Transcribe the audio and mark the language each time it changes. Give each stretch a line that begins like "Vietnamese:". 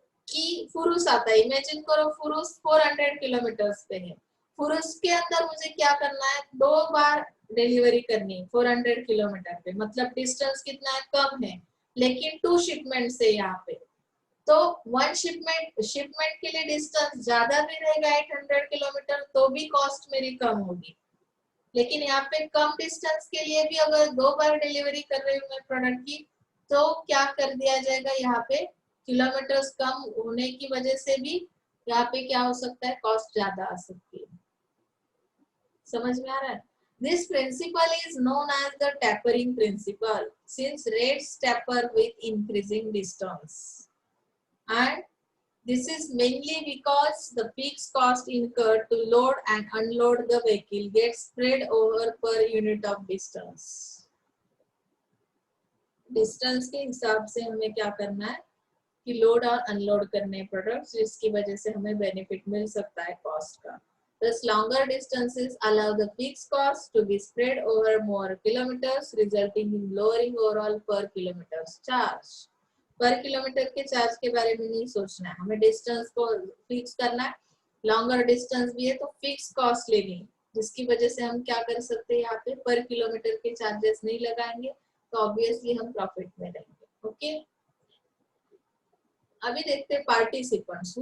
Hindi: कि फुरुस आता है, इमेजिन करो फुरुस 400 किलोमीटर्स पे है, फुरुस के अंदर मुझे क्या करना है, 2 बार डिलीवरी करनी है 400 किलोमीटर पे, मतलब डिस्टेंस कितना है, कम है, लेकिन 2 शिपमेंट है यहाँ पे, तो 1 शिपमेंट के लिए डिस्टेंस ज्यादा भी रहेगा 800 किलोमीटर, तो भी कॉस्ट मेरी कम होगी, लेकिन यहाँ पे कम डिस्टेंस के लिए भी अगर 2 बार डिलीवरी कर रही हूँ मैं प्रोडक्ट की, तो क्या कर दिया जाएगा, यहाँ पे किलोमीटर्स कम होने की वजह से भी यहाँ पे क्या हो सकता है, कॉस्ट ज्यादा आ सकती है। समझ में आ रहा है?
English: This principle is known as the tapering principle, since rates taper with increasing distance, and this is mainly because the fixed cost incurred to load and unload the vehicle gets spread over per unit of distance.
Hindi: Distance के हिसाब से हमें क्या करना है कि load और unload करने प्रोडक्ट्स, जिसकी वजह से हमें बेनिफिट मिल सकता है कॉस्ट का।
English: Thus, longer distances allow the fixed cost to be spread over more kilometers, resulting in lowering overall per kilometers charge.
Hindi: पर किलोमीटर के चार्ज के बारे में नहीं सोचना है, हमें डिस्टेंस को फिक्स करना है, लॉन्गर डिस्टेंस भी है तो फिक्स कॉस्ट लेनी है, जिसकी वजह से हम क्या कर सकते हैं, यहाँ पे पर किलोमीटर के चार्जेस नहीं लगाएंगे, तो ऑब्वियसली हम प्रॉफिट में रहेंगे। ओके, अभी देखते हैं पार्टिसिपेंट्स।